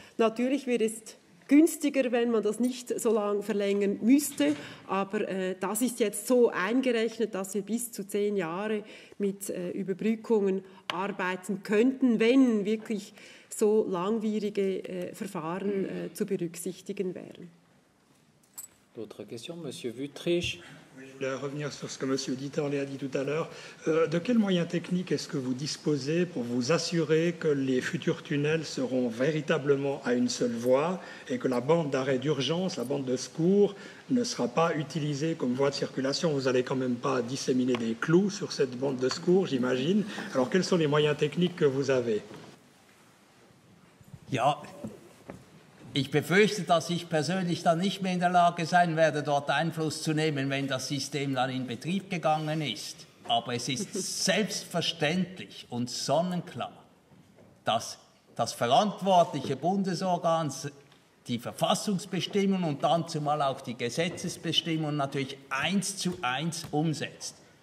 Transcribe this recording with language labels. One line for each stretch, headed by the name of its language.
German: Natürlich wird es günstiger, wenn man das nicht so lange verlängern müsste, aber das ist jetzt so eingerechnet, dass wir bis zu 10 Jahre mit Überbrückungen arbeiten könnten, wenn wirklich so langwierige Verfahren zu berücksichtigen wären.
French: D'autres questions, Monsieur Wüttrich? Oui, voulais revenir sur ce que M. Dieterle a dit tout à l'heure. De quels moyens techniques est-ce que vous disposez pour vous assurer que les futurs tunnels seront véritablement à une seule voie et que la bande d'arrêt d'urgence, la bande de secours, ne sera pas utilisée comme voie de circulation? Vous n'allez quand même pas disséminer des clous sur cette bande de secours, j'imagine. Alors, quels sont les moyens techniques que vous avez?
German: Ja, ich befürchte, dass ich persönlich dann nicht mehr in der Lage sein werde, dort Einfluss zu nehmen, wenn das System dann in Betrieb gegangen ist. Aber es ist selbstverständlich und sonnenklar, dass das verantwortliche Bundesorgan die Verfassungsbestimmungen und dann zumal auch die Gesetzesbestimmungen natürlich 1:1 umsetzt.